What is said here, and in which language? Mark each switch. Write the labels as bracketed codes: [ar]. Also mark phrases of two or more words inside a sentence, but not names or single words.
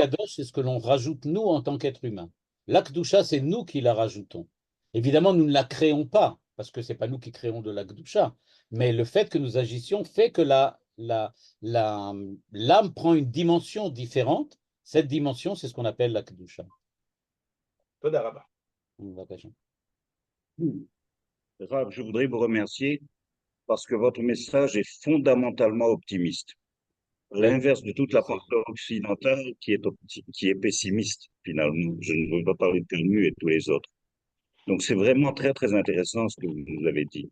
[fr] kadosh, c'est ce que l'on rajoute nous en tant qu'être humain. La kedusha, c'est nous qui la rajoutons. Évidemment, nous ne la créons pas, parce que ce n'est pas nous qui créons de la kedusha. Mais le fait que nous agissions fait que l'âme prend une dimension différente. Cette dimension, c'est ce qu'on appelle la kedusha. [he] תודה רבה. [fr] Rav, je voudrais vous remercier parce que votre message est fondamentalement optimiste. L'inverse de toute la pensée occidentale qui est pessimiste, finalement. Je ne veux pas parler de Camus et tous les autres. Donc, c'est vraiment très, très intéressant ce que vous nous avez dit.